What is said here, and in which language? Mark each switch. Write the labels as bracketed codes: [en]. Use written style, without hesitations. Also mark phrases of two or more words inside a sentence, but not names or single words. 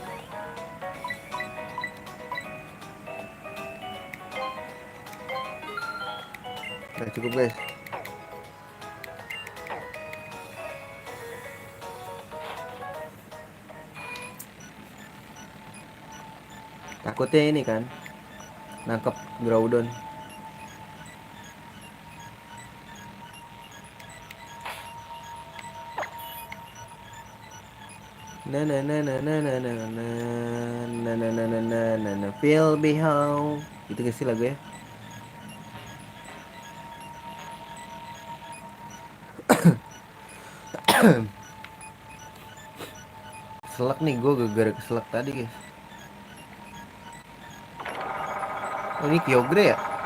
[id] Nah cukup guys. Takutnya ini kan nangkep Groudon. Na na na na na na na na na na na na na na na [en] feel me how. [id] Itu gak sih lagu ya? Selak nih, gue gara-gara keselak tadi guys. Oh ini Kyogre ya?